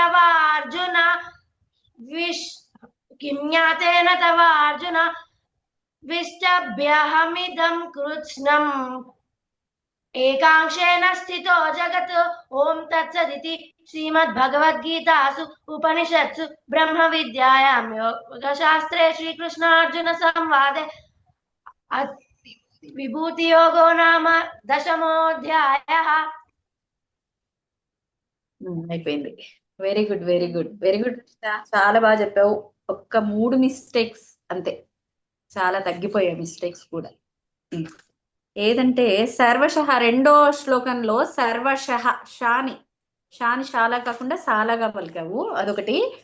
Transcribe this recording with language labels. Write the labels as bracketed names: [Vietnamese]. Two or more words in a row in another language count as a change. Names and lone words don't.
[Sanskrit] तवार्जुन विष्टभ्यहमिदं कृत्स्नम् एकांशेन स्थितो जगत् ओम तत्सदिति श्रीमद्भगवद्गीतासु उपनिषत्सु ब्रह्मविद्यायां योगशास्त्रे श्रीकृष्णार्जुन संवादे विभूतियोगो नाम 10వ అధ్యాయः [English] అయిపోయింది. very good very good very good. [Telugu] చాలా బాగా చెప్పావు. ఒక్క 3 మిస్టేక్స్ అంతే, చాలా తగ్గిపోయాయి మిస్టేక్స్ కూడా. ఏదంటే సర్వశః రెండో శ్లోకంలో సర్వశః షాని చాలా కాకుండా సాలాగా పలికావు, అదొకటి.